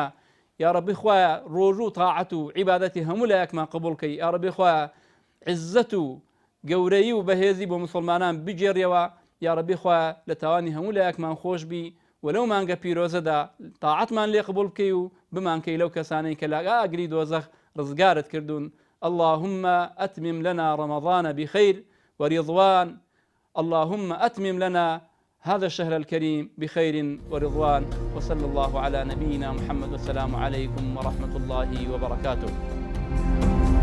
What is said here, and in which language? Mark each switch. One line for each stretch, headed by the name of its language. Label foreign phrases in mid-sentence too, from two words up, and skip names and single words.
Arabic: یا ربی
Central Kurdish: خوایە ڕۆژ و تاعەت و عیبادەتی هەموو لایەکمان قبوڵ کەی.
Arabic: یا ربی
Central Kurdish: خوایە عزت و گەورەی و بەهێزی بۆ مسلمانان بجێڕیەوە.
Arabic: یا ربی
Central Kurdish: خوایە لە تاوانی هەموو لایەکمان خۆش بی و لەو مانگە پیرۆزەدا تاعەتمان لێ قبوڵ بکەی و بمانکەی لەو کەسانەی کە لە ئاگری دۆزەخ ڕزگارت کردوون.
Arabic: اللهم أتمم لنا رمضان بخير ورضوان، اللهم أتمم لنا هذا الشهر الكريم بخير ورضوان، وصلى الله على نبينا محمد، والسلام عليكم ورحمة الله وبركاته.